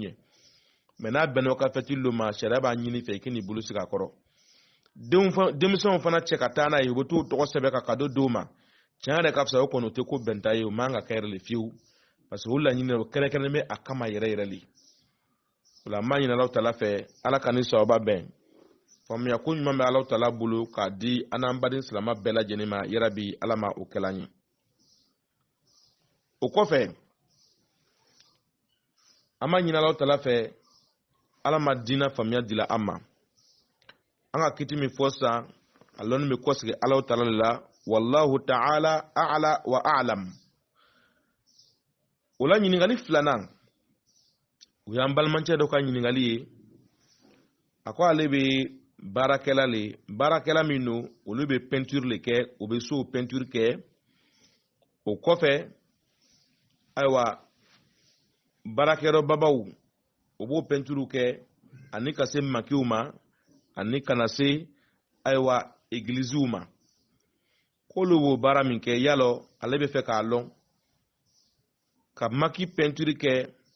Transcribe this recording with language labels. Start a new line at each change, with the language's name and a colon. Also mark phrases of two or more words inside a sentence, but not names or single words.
Bambara: ɲɛ mais n'a bɛnna o ka fɛti lo ma sariya b'a ɲini fɛ i k'i n'i bolo sigi a kɔrɔ denmisɛnw fana cɛ ka taa n'a ye u bɛ t'o tɔgɔ sɛbɛn ka cadeau d'o ma tiɲɛ yɛrɛ ka fisa o kɔni o tɛ ko bɛnta ye o man ka kɛ yɛrɛ le fiyewu parce que o laɲini o kɛrɛnkɛrɛnnen bɛ a kama yɛrɛ yɛrɛ le o la an b'a ɲini Alahu Taala fɛ Ala ka ni sababa bɛn faamuya ko ɲuman bɛ Alahu Taala bolo k'a di an n'an baden silamɛ bɛɛ lajɛlen ma yarabi Ala ma o kɛla an ye o kɔfɛ an b'a ɲini Alahu Taala fɛ Ala ma diinɛ faamuya dila an ma an ka kiti min fɔ sisan a lɔnni bɛ kɔsegi Alahu Taala de la
Arabic: والله تعالى أعلى وأعلم
Bambara: o la ɲininkali 2nan o y'an balimakɛ dɔ ka ɲininkali ye a ko ale bɛ baarakɛla min don olu bɛ peinture le kɛ o bɛ so peinture kɛ o kɔfɛ ayiwa baarakɛyɔrɔbabaw o b'o peinture kɛ ani ka se makiw ma ani kana se ayiwa églisew ma k'olu b'o baara min kɛ yalɔ ale bɛ fɛ k'a lɔn ka maki peinture kɛ